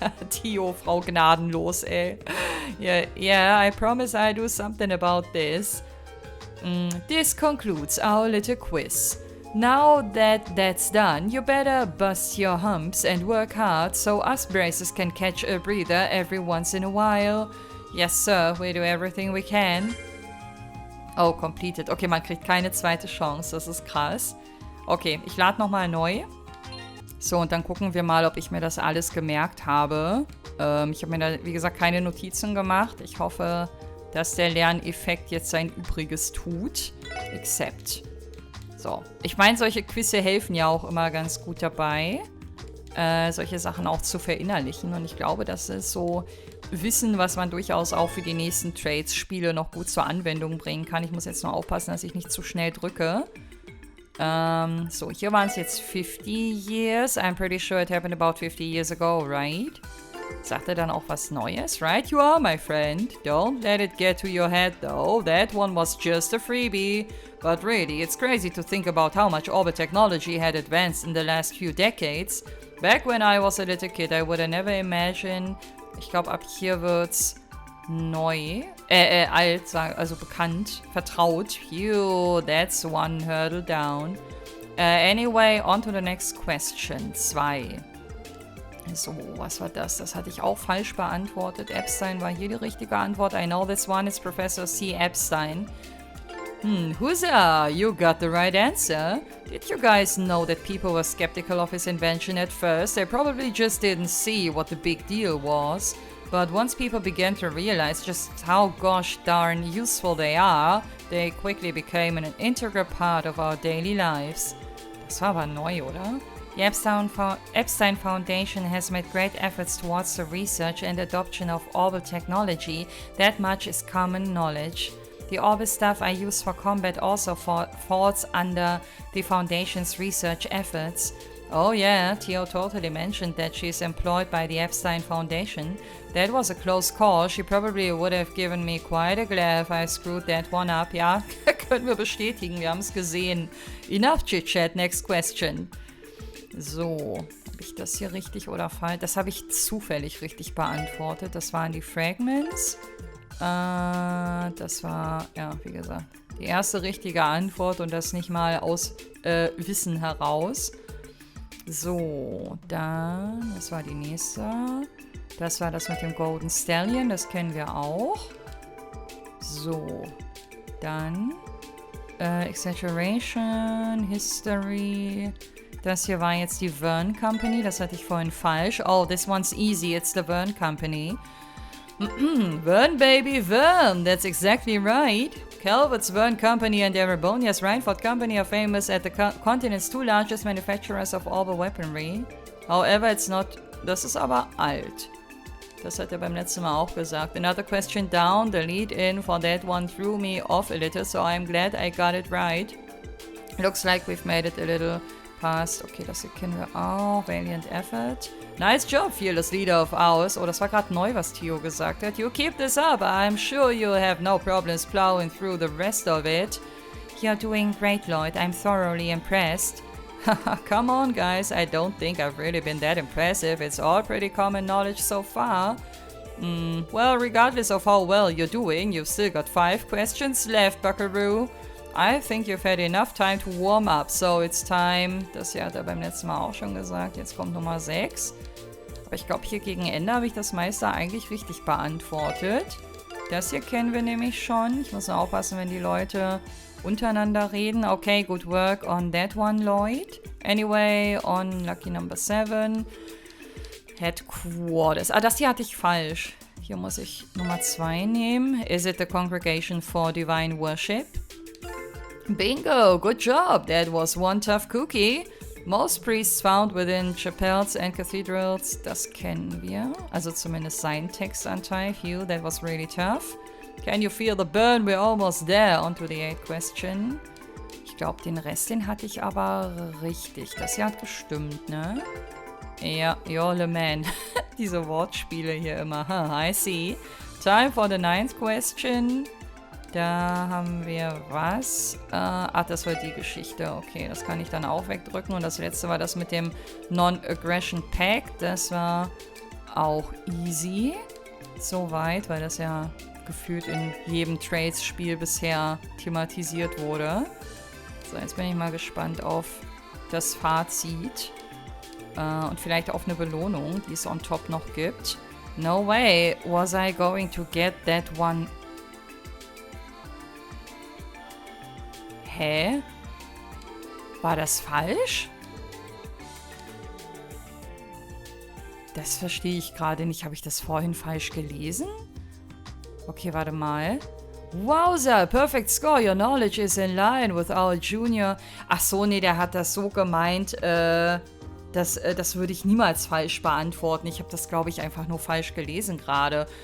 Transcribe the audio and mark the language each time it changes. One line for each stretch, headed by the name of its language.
English: Tio,
German: Frau gnadenlos, ey.
English: Yeah, I promise I'll do something about this. This concludes our little quiz. Now that that's done, you better bust your humps and work hard so us braces can catch a breather every once in a while. Yes, sir, we do everything we can. Oh, completed.
German: Okay, man kriegt keine zweite Chance, das ist krass. Okay, ich lade nochmal neu. So, und dann gucken wir mal, ob ich mir das alles gemerkt habe. Ich habe mir da, wie gesagt, keine Notizen gemacht. Ich hoffe, dass der Lerneffekt jetzt sein Übriges tut. Accept. So, ich meine, solche Quizze helfen ja auch immer ganz gut dabei, solche Sachen auch zu verinnerlichen. Und ich glaube, das ist so Wissen, was man durchaus auch für die nächsten Trades-Spiele noch gut zur Anwendung bringen kann. Ich muss jetzt nur aufpassen, dass ich nicht zu schnell drücke. So, hier waren es jetzt
English: 50 years. I'm pretty sure it happened about 50 years ago, right?
German: Sagt er dann auch was Neues?
English: Right you are, my friend. Don't let it get to your head, though. That one was just a freebie. But really, it's crazy to think about how much orbit technology had advanced in the last few decades. Back when I was a little kid, I would have never imagined...
German: Ich glaube, ab hier wird's neu. Alt, also bekannt, vertraut.
English: Phew, that's one hurdle down. Anyway, on to the next question.
German: 2. So, was war das? Das hatte ich auch falsch beantwortet. Epstein war hier die richtige Antwort.
English: I know this one is Professor C. Epstein. Huzzah! You got the right answer. Did you guys know that people were skeptical of his invention at first? They probably just didn't see what the big deal was. But once people began to realize just how gosh darn useful they are, they quickly became an integral part of our daily lives.
German: Das war aber neu, oder?
English: The Epstein Foundation has made great efforts towards the research and adoption of orbital technology. That much is common knowledge. The orbit stuff I use for combat also falls under the Foundation's research efforts. Oh yeah, Tio totally mentioned that she's employed by the Epstein Foundation. That was a close call. She probably would have given me quite a glare if I screwed that one up.
German: Ja, können wir bestätigen, wir haben es gesehen.
English: Enough chit-chat, next question.
German: So, habe ich das hier richtig oder falsch? Das habe ich zufällig richtig beantwortet. Das waren die Fragments. Das war, ja, wie gesagt, die erste richtige Antwort und das nicht mal aus Wissen heraus. So, dann, das war die nächste. Das war das mit dem Golden Stallion, das kennen wir auch. So, dann Exaggeration, History. Das hier war jetzt die Verne Company, das hatte ich vorhin falsch.
English: Oh, this one's easy, it's the Verne Company. Verne, baby, Verne, that's exactly right. Calvert's Verne Company and Erebonia's Reinford Company are famous at the continent's 2 largest manufacturers of orbital weaponry. However, it's not...
German: Das ist aber alt. Das hat er beim letzten Mal auch gesagt.
English: Another question down, the lead-in for that one threw me off a little, so I'm glad I got it right. Looks like we've made it a little past.
German: Okay, das hier kennen wir auch.
English: Valiant effort. Nice job, fearless leader of ours.
German: Oh, das war gerade neu, was Tio gesagt hat.
English: You keep this up. I'm sure you'll have no problems plowing through the rest of it. You're doing great, Lloyd. I'm thoroughly impressed. Come on, guys. I don't think I've really been that impressive. It's all pretty common knowledge so far. Well, regardless of how well you're doing, you've still got 5 questions left, Buckaroo. I think you've had enough time to warm up, so it's time.
German: Das hier hat er beim letzten Mal auch schon gesagt. Jetzt kommt Nummer 6. Aber ich glaube, hier gegen Ende habe ich das meiste eigentlich richtig beantwortet. Das hier kennen wir nämlich schon. Ich muss nur aufpassen, wenn die Leute untereinander reden.
English: Okay, good work on that one, Lloyd. Anyway, on lucky number 7. Headquarters.
German: Ah, das hier hatte ich falsch. Hier muss ich Nummer 2 nehmen.
English: Is it the Congregation for Divine Worship? Bingo! Good job! That was one tough cookie. Most priests found within chapels and cathedrals.
German: Das kennen wir. Also zumindest sein Textanteil.
English: Phew, that was really tough. Can you feel the burn? We're almost there. On to the 8th question.
German: Ich glaube, den Rest, den hatte ich aber richtig. Das hier hat gestimmt, ne? Ja,
English: you're the man.
German: Diese Wortspiele hier immer.
English: Huh, I see. Time for the 9th question.
German: Da haben wir was? Ach, das war die Geschichte. Okay, das kann ich dann auch wegdrücken. Und das letzte war das mit dem Non-Aggression Pact. Das war auch easy. Soweit, weil das ja gefühlt in jedem Trades-Spiel bisher thematisiert wurde. So, jetzt bin ich mal gespannt auf das Fazit. Und vielleicht auf eine Belohnung, die es on top noch gibt.
English: No way was I going to get that one.
German: Hä? War das falsch? Das verstehe ich gerade nicht. Habe ich das vorhin falsch gelesen?
English: Okay,
German: warte mal.
English: Wowza, perfect score. Your knowledge is in line with our junior.
German: Ach so, nee, der hat das so gemeint, das würde ich niemals falsch beantworten. Ich habe das, glaube ich, einfach nur falsch gelesen gerade.